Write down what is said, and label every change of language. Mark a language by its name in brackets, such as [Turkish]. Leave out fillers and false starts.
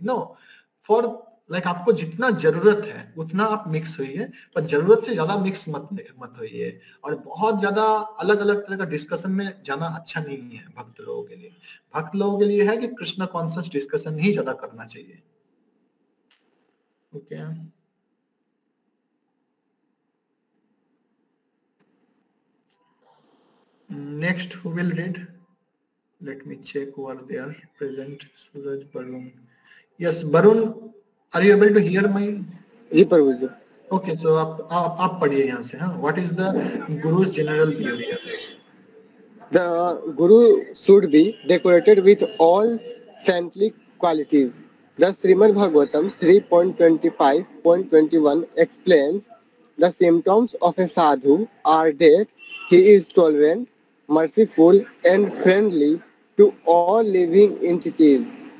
[Hindi] No, for like आपको जितना जरूरत है उतना आप मिक्स होइए, पर जरूरत से ज्यादा मिक्स मत होइए। और बहुत ज्यादा अलग अलग तरह का डिस्कशन में जाना अच्छा नहीं है भक्त लोगों के लिए। भक्त लोगों के लिए है कि कृष्ण कॉन्शियस डिस्कशन ही ज्यादा करना चाहिए। [English] Okay, next who will read? Let me check who are there present. Suraj, Barun. Yes, Barun, are you able to hear my? [Hindi] Ji Prabhu ji. Okay, so आप पढ़िए यहाँ से। [English] हाँ, what is the Guru's general behavior? The Guru should be decorated with all saintly qualities. The Srimad Bhagavatam 3.25.21 explains the symptoms of a sadhu are that he is tolerant, merciful, and friendly to all living entities.